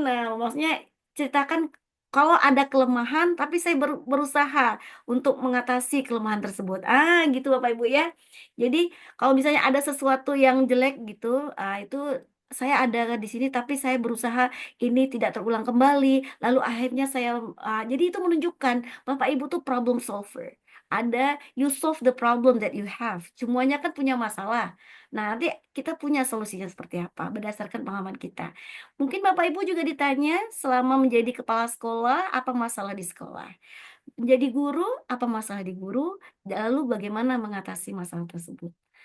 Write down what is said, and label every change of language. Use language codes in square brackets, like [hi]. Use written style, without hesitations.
[id] Nah, maksudnya ceritakan kalau ada kelemahan tapi saya berusaha untuk mengatasi kelemahan tersebut. Gitu Bapak Ibu ya. Jadi kalau misalnya ada sesuatu yang jelek gitu, itu saya ada di sini tapi saya berusaha ini tidak terulang kembali. Lalu akhirnya jadi itu menunjukkan Bapak Ibu tuh problem solver. Ada [en] you solve the problem that you have. [id] Semuanya kan punya masalah. Nah, nanti kita punya solusinya seperti apa berdasarkan pengalaman kita. Mungkin Bapak Ibu juga ditanya selama menjadi kepala sekolah, apa masalah di sekolah? Menjadi guru, apa masalah di guru? Lalu bagaimana mengatasi masalah tersebut?